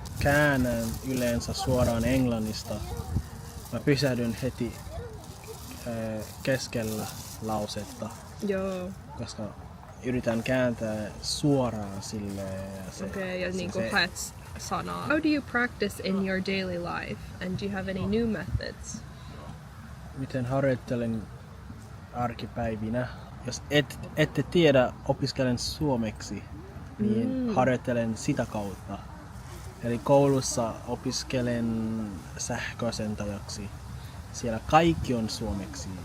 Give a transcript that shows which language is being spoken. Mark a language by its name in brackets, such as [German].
[Finnish] Käännän yleensä suoraan englannista. Mä pysähdyn heti keskellä lausetta. Joo. Koska yritän kääntää suoraan silleen. Okei, ja niinku haet sanaa. [English] How do you practice in your daily life? And do you have any new methods? [Finnish] Miten harjoittelen arkipäivinä? Jos ette tiedä, opiskelen suomeksi, niin harjoittelen sitä kautta. Eli koulussa opiskelen sähköasentajaksi. Siellä kaikki on suomeksi.